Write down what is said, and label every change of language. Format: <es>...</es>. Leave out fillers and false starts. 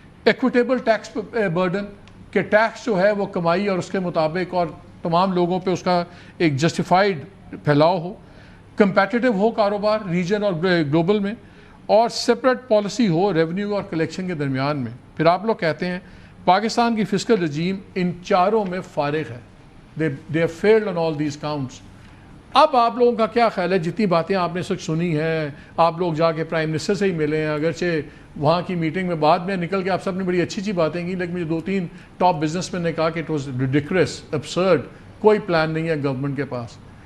<ur>Equitable tax burden کہ tax جو ہے وہ کمائی اور اس کے مطابق اور تمام لوگوں پہ اس کا ایک جسٹیفائڈ پھیلاؤ ہو. کمپیٹیٹو ہو کاروبار ریجن اور گلوبل میں، اور سپریٹ پالیسی ہو ریونیو اور کلیکشن کے درمیان میں. پھر آپ لوگ کہتے ہیں پاکستان کی فسکل رجیم ان چاروں میں فارغ ہے.</ur> <en>they have failed on all these counts.</en> <ur>اب آپ لوگوں کا کیا خیال ہے؟ جتنی باتیں آپ نے سچ سنی ہیں، آپ لوگ جا کے پرائم منسٹر سے ہی ملے ہیں، اگرچہ وہاں کی میٹنگ میں بعد میں نکل کے آپ سب نے بڑی اچھی باتیں کی، لیکن مجھے 2-3 ٹاپ بزنس مین نے کہا کہ</ur> <en>it was ridiculous, absurd,</en> <ur>کوئی پلان نہیں ہے گورنمنٹ کے پاس.</ur>